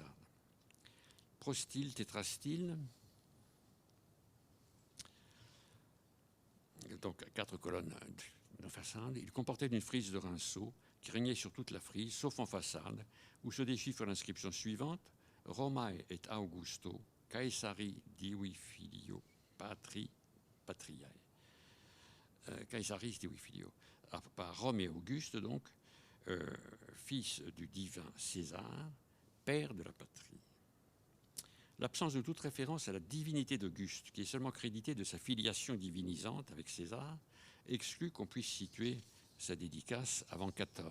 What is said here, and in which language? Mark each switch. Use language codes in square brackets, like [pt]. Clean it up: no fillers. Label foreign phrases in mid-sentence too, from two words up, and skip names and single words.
[fr] Prostyle, tétrastyle, donc 4 colonnes de façade, il comportait une frise de rinceaux qui régnait sur toute la frise, sauf en façade, où se déchiffre l'inscription suivante: [la] Romae et Augusto, Caesari divi filio, patriae. Caesaris divi filio. [fr] Par Rome et Auguste, donc, fils du divin César, père de la patrie. L'absence de toute référence à la divinité d'Auguste, qui est seulement créditée de sa filiation divinisante avec César, exclut qu'on puisse situer sa dédicace avant 14.